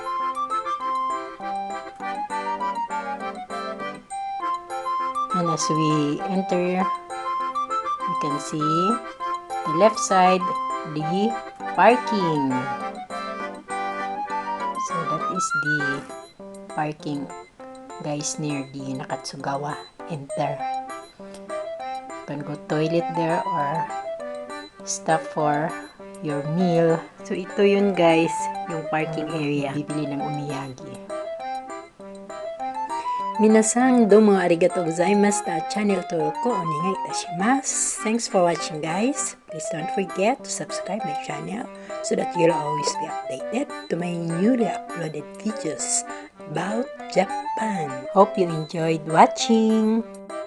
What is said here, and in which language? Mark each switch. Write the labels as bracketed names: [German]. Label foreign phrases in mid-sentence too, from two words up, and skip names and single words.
[English] And as we enter, you can see the left side, the parking. So, that is the parking guys near the Nakatsugawa enter. You can go toilet there or stop for your meal. So, [Filipino] ito yun guys, yung parking area. Bibili ng omiyagi. [Japanese] 皆さん どうも ありがとう ございます. Channel登録お願い いたします. [English] Thanks for watching guys. Please don't forget to subscribe my channel so that you'll always be updated to my newly uploaded videos about Japan. Hope you enjoyed watching.